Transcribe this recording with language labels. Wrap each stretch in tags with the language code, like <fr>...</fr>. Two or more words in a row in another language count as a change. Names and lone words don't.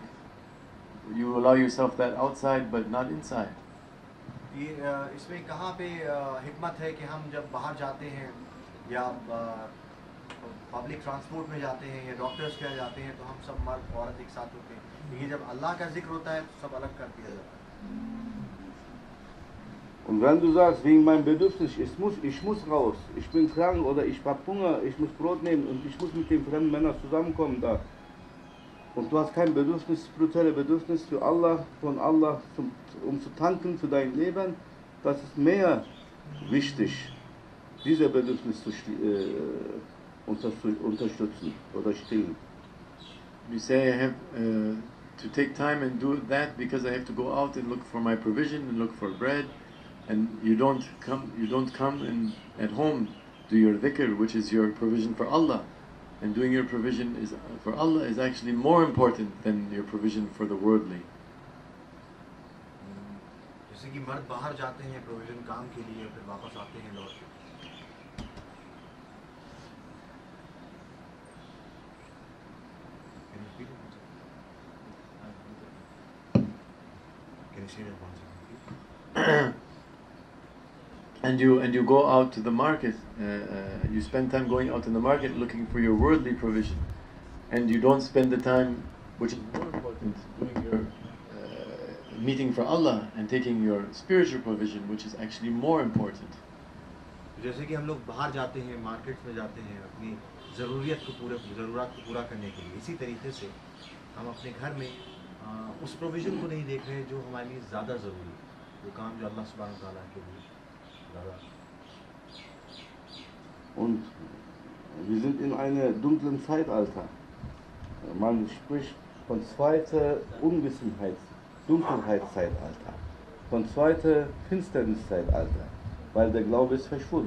<en>You allow yourself that outside but not inside.</en> <hi>ये इसमें कहाँ पे हिकमत है कि हम जब बाहर जाते हैं या</hi> <en>public transport</en> <hi>में जाते हैं या डॉक्टर्स के यहाँ जाते हैं तो हम सब मर्द औरत एक साथ होते हैं। ये जब अल्लाह का जिक्र होता है तो सब अलग कर दिया जाता है।</hi> <de>Und wenn du sagst, wegen meinem Bedürfnis, ich muss raus, ich bin krank oder ich habe Hunger, ich muss Brot nehmen und ich muss mit den fremden Männern zusammenkommen da. Und du hast kein Bedürfnis, spirituelle Bedürfnis für Allah, von Allah, um zu tanken für dein Leben, das ist mehr wichtig, diese Bedürfnis zu unterstützen oder stillen.</de> <en>You say I have to take time and do that because I have to go out and look for my provision and look for bread, and you don't come and at home do your dhikr, which is your provision for Allah. And doing your provision for Allah is actually more important than your provision for the worldly.</en> <hi>जैसे कि मर्द बाहर जाते हैं प्रोविजन काम के लिए, फिर वापस आते हैं लौट के।</hi> <en>And you go out to the market, you spend time going out in the market looking for your worldly provision, and you don't spend the time, which is more important, doing your meeting for Allah and taking your spiritual provision, which is actually more important.</en> <hi>जैसे कि हम लोग बाहर जाते हैं, मार्केट्स में जाते हैं अपनी ज़रूरत को पूरा करने के लिए, इसी तरीके से हम अपने घर में उस प्रोविज़न को नहीं देख रहे जो हमारे लिए ज़्यादा ज़रूरी है, वो काम जो</hi> <ar>الله سبحانه وتعالى</ar> <hi>के लिए ज़्यादा।</hi> <de>Und wir sind in einem dunklen Zeitalter. Man spricht von zweiter Dunkelheitszeitalter, von zweiter Finsterniszeitalter, weil der Glaube ist verschwunden.</de>